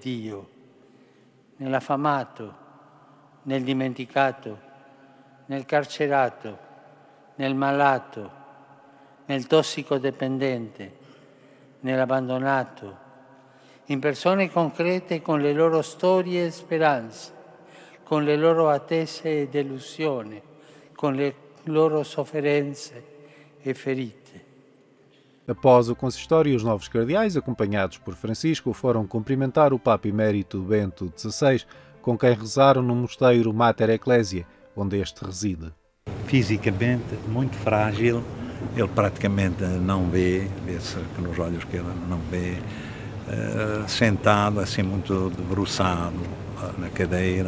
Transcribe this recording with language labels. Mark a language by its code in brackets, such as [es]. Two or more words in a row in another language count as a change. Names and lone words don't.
[it] Dio, nell'affamato, nel dimenticato, nel carcerato, nel malato, nel tossicodipendente, nell'abbandonato, in persone concrete con le loro storie e speranze, con le loro attese e delusioni, con le loro sofferenze e ferite. [pt] Após o consistório, os novos cardeais, acompanhados por Francisco, foram cumprimentar o Papa Emérito Bento XVI, com quem rezaram no mosteiro Mater Ecclesiae, onde este reside. Fisicamente muito frágil, ele praticamente não vê, vê-se que nos olhos que ele não vê, sentado assim muito debruçado na cadeira.